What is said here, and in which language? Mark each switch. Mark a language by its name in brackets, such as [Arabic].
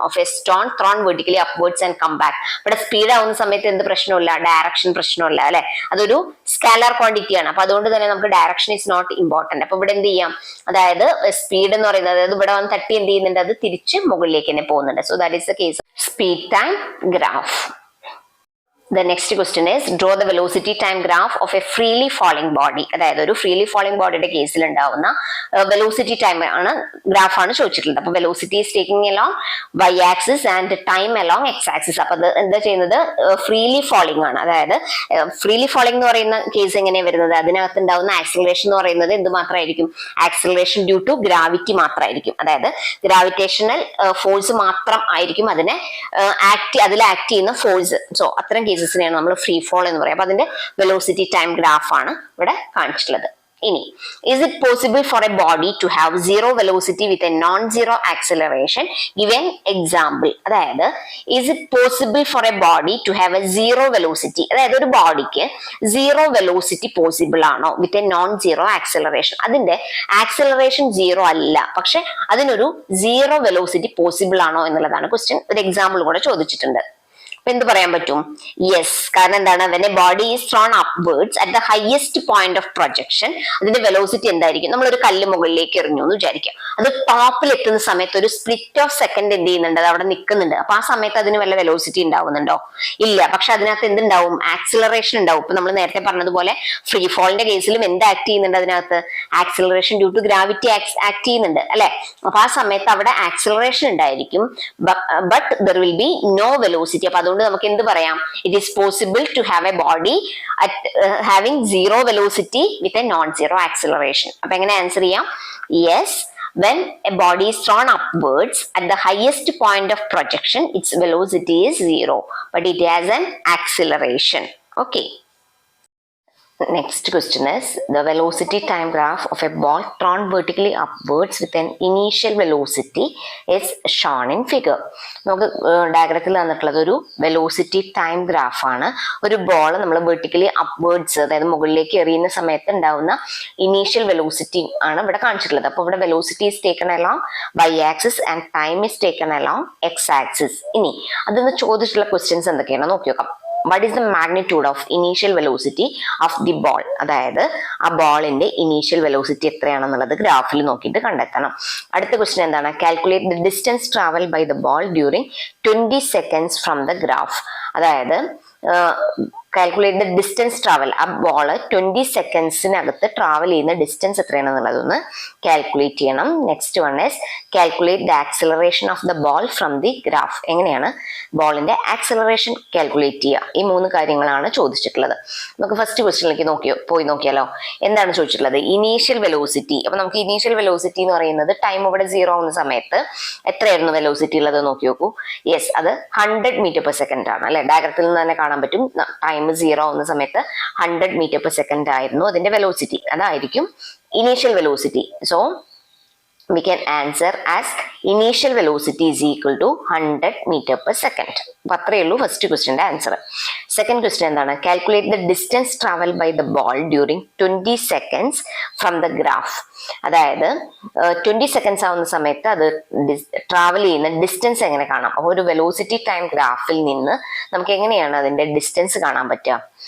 [English] Of a stone thrown vertically upwards and come back. [Malayalam] ഇവിടെ speed ആവുന്ന സമയത്ത് എന്ത് പ്രശ്നമില്ല? ഡയറക്ഷൻ പ്രശ്നമില്ല അല്ലെ. അതൊരു സ്കാലർ ക്വാണ്ടിറ്റി ആണ്. അപ്പൊ അതുകൊണ്ട് തന്നെ നമുക്ക് [English] Direction is not important. [Malayalam] അപ്പൊ ഇവിടെ എന്ത് ചെയ്യാം? അതായത് സ്പീഡ് എന്ന് പറയുന്നത്, അതായത് ഇവിടെ വന്ന് തട്ടി എന്ത് ചെയ്യുന്നുണ്ട്? അത് തിരിച്ച് മുകളിലേക്ക് തന്നെ പോകുന്നുണ്ട്. [English] So that is the case speed time graph. The next question is, draw the velocity time graph of a freely falling body. [Malayalam] അതായത് ഒരു ഫ്രീലി ഫോളിംഗ് ബോഡിയുടെ കേസിൽ ഉണ്ടാവുന്ന വെലോസിറ്റി ടൈം ആണ് ഗ്രാഫ് ആണ് ചോദിച്ചിട്ടുള്ളത്. [English] അപ്പൊ velocity is taking along y axis and time along x axis. [Malayalam] അപ്പൊ അത് എന്താ ചെയ്യുന്നത്? [English] Freely falling ആണ്. [Malayalam] അതായത് ഫ്രീലി ഫോളിംഗ് എന്ന് പറയുന്ന കേസ് എങ്ങനെയാണ് വരുന്നത്? അതിനകത്ത് ഉണ്ടാവുന്ന ആക്സിലറേഷൻ എന്ന് പറയുന്നത് എന്ത് മാത്രമായിരിക്കും? ആക്സിലറേഷൻ ഡ്യൂ ടു ഗ്രാവിറ്റി മാത്രമായിരിക്കും. അതായത് ഗ്രാവിറ്റേഷണൽ ഫോഴ്സ് മാത്രം ആയിരിക്കും അതിനെ അതിൽ ആക്ട് ചെയ്യുന്ന ഫോഴ്സ്. സോ അത്തരം കേസസിനെയാണ് നമ്മൾ ഫ്രീ ഫോൾ എന്ന് പറയുക. അപ്പൊ അതിന്റെ വെലോസിറ്റി ടൈം ഗ്രാഫ് ആണ് ഇവിടെ കാണിച്ചിട്ടുള്ളത്. [English] ഇനി, is it possible for a body to have zero velocity with a non-zero acceleration? Give an example. അതായത് is it possible for a body to have a zero velocity? [Malayalam] അതായത് ഒരു ബോഡിക്ക് zero velocity possible ആണോ [English] With a non zero acceleration? [Malayalam] അതിന്റെ acceleration zero അല്ല, പക്ഷെ അതിനൊരു zero velocity possible ആണോ എന്നുള്ളതാണ് ക്വസ്റ്റ്യൻ. ഒരു എക്സാമ്പിൾ കൂടെ ചോദിച്ചിട്ടുണ്ട്. എന്ത് പറയാൻ പറ്റും? യെസ്, കാരണം എന്താണ്? [English] when a body is thrown upwards at the highest point of projection, [Malayalam] അതിന്റെ വെലോസിറ്റി എന്തായിരിക്കും? നമ്മളൊരു കല്ല് മുകളിലേക്ക് എറിഞ്ഞു എന്ന് വിചാരിക്കാം. അത് ടോപ്പിൽ എത്തുന്ന സമയത്ത് ഒരു സ്പ്ലിറ്റ് ഓഫ് സെക്കൻഡ് എന്ത് ചെയ്യുന്നുണ്ട്? അത് അവിടെ നിൽക്കുന്നുണ്ട്. അപ്പൊ ആ സമയത്ത് അതിന് വല്ല വെലോസിറ്റി ഉണ്ടാവുന്നുണ്ടോ? ഇല്ല. പക്ഷെ അതിനകത്ത് എന്തുണ്ടാവും? ആക്സിലറേഷൻ ഉണ്ടാവും. ഇപ്പൊ നമ്മൾ നേരത്തെ പറഞ്ഞതുപോലെ ഫ്രീ ഫോളിന്റെ കേസിലും എന്ത് ആക്ട് ചെയ്യുന്നുണ്ട്? അതിനകത്ത് acceleration due to gravity act ചെയ്യുന്നുണ്ട് അല്ലെ? അപ്പൊ ആ സമയത്ത് അവിടെ ആക്സിലറേഷൻ ഉണ്ടായിരിക്കും, [English] But there will be no velocity. [Malayalam] അപ്പൊ അതുകൊണ്ട് നമുക്ക് എന്ത് പറയാം? [English] It is possible to have a body having zero velocity with a non zero acceleration. [Malayalam] അപ്പൊ എങ്ങനെ ആൻസർ ചെയ്യാം? [English] Yes, when a body is thrown upwards at the highest point of projection, its velocity is zero, but it has an acceleration. Okay. Next question is the velocity time graph of a ball thrown vertically upwards with an initial velocity is shown in figure. [Malayalam] നമുക്ക് ഡയഗ്രത്തിൽ തന്നിട്ടുള്ളത് ഒരു velocity time graph ആണ്. ഒരു ball നമ്മൾ vertically upwards, അതായത് മുകളിലേക്ക് എറിയുന്ന സമയത്ത് ഉണ്ടാവുന്ന ഇനീഷ്യൽ വെലോസിറ്റി ആണ് ഇവിടെ കാണിച്ചിട്ടുള്ളത്. [English] അപ്പൊ ഇവിടെ velocity is taken along y axis and time is taken along x axis. [Malayalam] ഇനി അതിന് ചോദിച്ചിട്ടുള്ള ക്വസ്റ്റ്യൻസ് എന്തൊക്കെയാണ് നോക്കി നോക്കാം. [English] What is the magnitude of initial velocity of the ball? [Malayalam] അതായത് ആ ബോളിന്റെ ഇനീഷ്യൽ വെലോസിറ്റി എത്രയാണെന്നുള്ളത് ഗ്രാഫിൽ നോക്കിയിട്ട് കണ്ടെത്തണം. അടുത്ത ക്വസ്റ്റ്യൻ എന്താണ്? [English] Calculate the distance travel by the ball during 20 seconds from the graph. [Malayalam] അതായത് [English] calculate the distance travel, [Malayalam] ആ ബോള് 20 സെക്കൻഡ്സിനകത്ത് ട്രാവൽ ചെയ്യുന്ന ഡിസ്റ്റൻസ് എത്രയാണെന്നുള്ളതൊന്ന് കാൽക്കുലേറ്റ് ചെയ്യണം. [English] Next one is calculate the acceleration of the ball from the graph. [Malayalam] എങ്ങനെയാണ് ബോളിന്റെ acceleration calculate ചെയ്യുക? ഈ 3 കാര്യങ്ങളാണ് ചോദിച്ചിട്ടുള്ളത്. നമുക്ക് ഫസ്റ്റ് ക്വസ്റ്റ്യനിലേക്ക് പോയി നോക്കിയാലോ. എന്താണ് ചോദിച്ചിട്ടുള്ളത്? Initial velocity. അപ്പൊ നമുക്ക് ഇനീഷ്യൽ വെലോസിറ്റി എന്ന് പറയുന്നത് ടൈം ഇവിടെ 0 ആവുന്ന സമയത്ത് എത്രയായിരുന്നു വെലോസിറ്റി ഉള്ളത് നോക്കി നോക്കൂ. യെസ്, അത് 100 മീറ്റർ പെർ സെക്കൻഡ് ആണ് അല്ലെ? ഡയഗ്രത്തിൽ നിന്ന് തന്നെ കാണാൻ പറ്റും. ടൈം 0 ആവുന്ന സമയത്ത് 100 മീറ്റർ പെർ സെക്കൻഡ് ആയിരുന്നു അതിന്റെ വെലോസിറ്റി. അതായിരിക്കും initial velocity. [English] So we can answer as initial velocity is equal to 100 meter per second. [Malayalam] അപ്പൊ അത്രയേ ഉള്ളൂ ഫസ്റ്റ് ക്വസ്റ്റ്യന്റെ ആൻസർ. സെക്കൻഡ് ക്വസ്റ്റ്യൻ എന്താണ്? [English] Calculate the distance travel by the ball during 20 seconds from the graph. [Malayalam] അതായത് 20 seconds ആവുന്ന സമയത്ത് അത് travel ചെയ്യുന്ന distance എങ്ങനെ കാണാം? അപ്പൊ ഒരു വെലോസിറ്റി ടൈം ഗ്രാഫിൽ നിന്ന് നമുക്ക് എങ്ങനെയാണ് അതിന്റെ ഡിസ്റ്റൻസ് കാണാൻ പറ്റുക?